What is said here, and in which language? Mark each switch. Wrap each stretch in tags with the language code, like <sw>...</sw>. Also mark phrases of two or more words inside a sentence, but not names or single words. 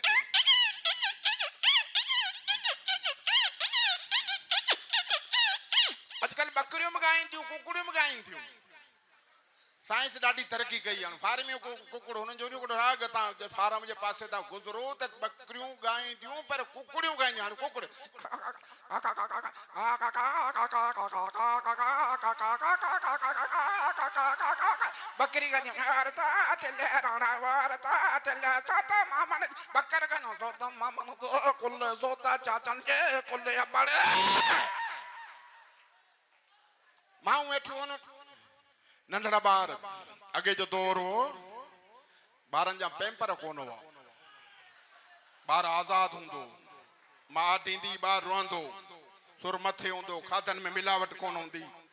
<sd>अॼुकल्ह बकरियूं बि ॻाइनि थियूं कुकड़ियूं बि ॻाइनि थियूं साइंस ॾाढी तरक़ी कई आहे फार्मियूं कुकड़ हुननि जो हिकिड़ो राग तव्हां फार्म जे पासे तव्हां गुज़रो त बकरियूं ॻाईंदियूं पर कुकड़ियूं ॻाईंदियूं हाणे कुकड़ बकरी बकर कुल सोता चाचन के कुल माण्हू वेठो नंढड़ा ॿार अॻे जो दौर हो ॿारनि जा पैम्पर कोन हुआ ॿार आज़ादु हूंदो माउ ॾींदी ॿार रोअंदो सुर मथे हूंदो खाधनि में मिलावट कोन हूंदी</sd>